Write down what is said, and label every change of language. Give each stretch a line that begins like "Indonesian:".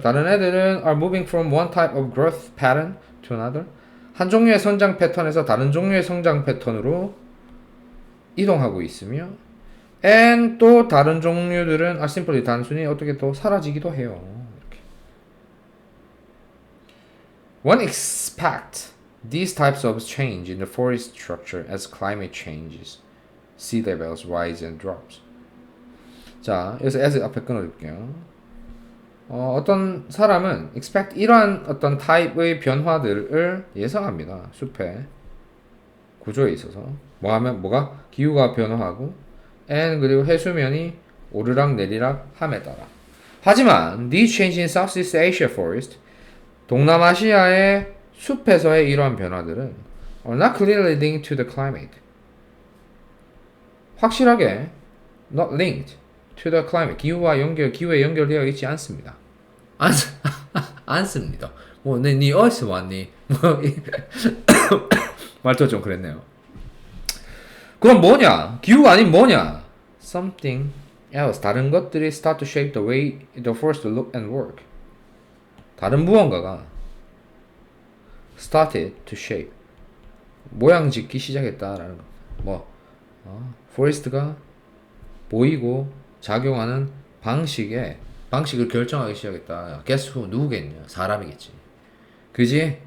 Korean: 다른 애들은
English: are moving from one type of growth pattern to another,
Korean: 한 종류의 성장 패턴에서 다른 종류의 성장 패턴으로 이동하고 있으며 and 또 다른 종류들은
English: are simply,
Korean: 단순히 어떻게 또 사라지기도 해요.
English: One expect these types of change in the forest structure as climate changes, sea levels rise and drops.
Korean: 자, 여기서 as 앞에 끊어줄게요. 어떤 사람은 expect, 이러한 어떤 타입의 변화들을 예상합니다. 숲의 구조에 있어서 뭐가 기후가 변화하고 and 그리고 해수면이 오르락 내리락 함에 따라. 하지만
English: these changes in Southeast Asia forest,
Korean: 동남아시아의 숲에서의 이러한 변화들은
English: are not clearly linked to the climate.
Korean: 확실하게
English: not linked to the climate.
Korean: 기후에 연결되어 있지 않습니다. 않습니다. 뭐, 니 어디서 왔니? 말투가 좀 그랬네요. 그럼 뭐냐? 기후가 아닌 뭐냐?
English: Something else.
Korean: 다른 것들이
English: start to shape the way the forest look and work.
Korean: 다른 무언가가
English: started to shape,
Korean: 모양 짓기 시작했다라는 거. 포레스트가 보이고 작용하는 방식을 결정하기 시작했다.
English: Guess who?
Korean: 누구겠냐? 사람이겠지. 그지?